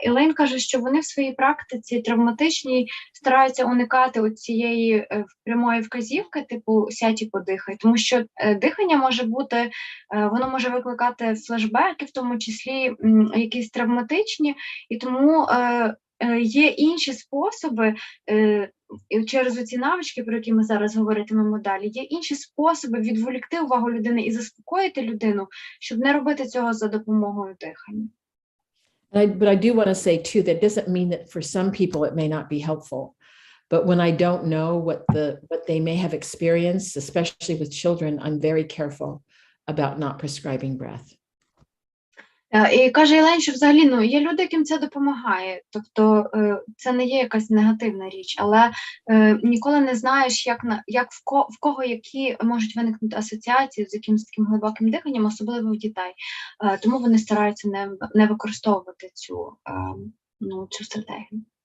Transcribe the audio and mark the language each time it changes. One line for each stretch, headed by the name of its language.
Ukrainian: Елейн каже, що вони в своїй практиці травматичній стараються уникати цієї прямої вказівки, типу сядь і подихай, тому що дихання може бути, воно може викликати флешбеки, в тому числі якісь травматичні, і тому є інші способи, через оці навички, про які ми зараз говоритимемо далі, є інші способи відволікти увагу людини і заспокоїти людину, щоб не робити цього за допомогою дихання.
English: But I do want to say too, that doesn't mean that for some people it may not be helpful. But when I don't know what they may have experienced, especially with children, I'm very careful about not prescribing breath.
Ukrainian: І каже Елейн, що взагалі є люди, яким це допомагає, тобто це не є якась негативна річ, але ніколи не знаєш, в кого які можуть виникнути асоціації з якимось таким глибоким диханням, особливо в дітей. Тому вони стараються не використовувати цю стратегію.